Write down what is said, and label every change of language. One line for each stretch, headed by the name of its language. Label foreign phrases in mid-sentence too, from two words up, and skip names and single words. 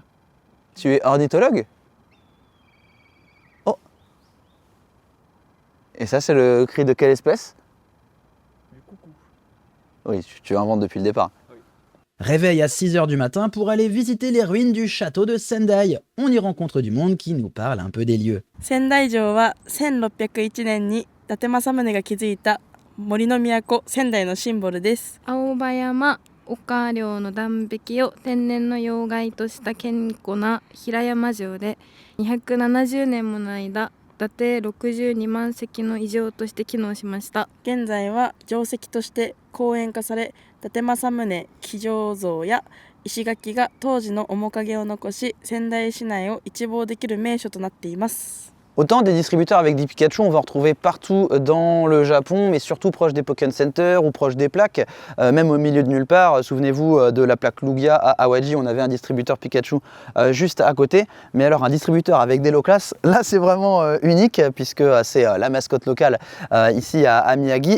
French: Tu es ornithologue? Oh! Et ça, c'est le cri de quelle espèce? Du coucou. Oui, tu inventes depuis le départ. Réveil à 6h du matin pour aller visiter les ruines du château de Sendai. On y rencontre du monde qui nous parle un peu des lieux.
Japanese: 仙台城は1601年に伊達政宗が築いた森の都仙台のシンボルです。青葉山岡陵の断壁を天然の要害とした堅固な平山城で270年もの間伊達62万隻の異常として機能しました。現在は城跡として公園化され、伊達政宗騎乗像や石垣が当時の面影を残し、仙台市内を一望できる名所となっています。
French: Autant des distributeurs avec des Pikachu, on va en retrouver partout dans le Japon, mais surtout proche des Pokémon Center ou proche des plaques, même au milieu de nulle part. Souvenez-vous de la plaque Lugia à Awaji, on avait un distributeur Pikachu juste à côté. Mais alors un distributeur avec des Loclas, là c'est vraiment unique puisque c'est la mascotte locale ici à Miyagi.